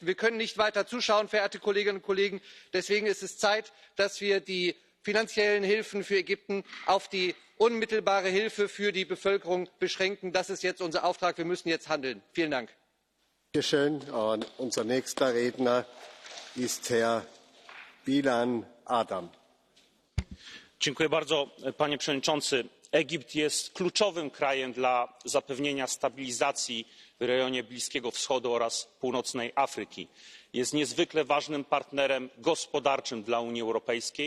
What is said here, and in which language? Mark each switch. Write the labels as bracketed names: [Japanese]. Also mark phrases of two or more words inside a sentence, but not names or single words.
[German] Wir können nicht weiter zuschauen, verehrte Kolleginnen und Kollegen. Deswegen ist es Zeit, dass wir die finanziellen Hilfen für Ägypten auf die unmittelbare Hilfe für die Bevölkerung beschränken. Das ist jetzt unser Auftrag. Wir müssen jetzt handeln. Vielen Dank. Dankeschön. Unser nächster Redner ist Herr Bilan Adam. [Polish] Panie Przewodniczący! Egipt jest kluczowym krajem dla zapewnienia stabilizacji w rejonie Bliskiego Wschodu oraz północnej Afryki. Jest niezwykle ważnym partnerem gospodarczym dla Unii Europejskiej.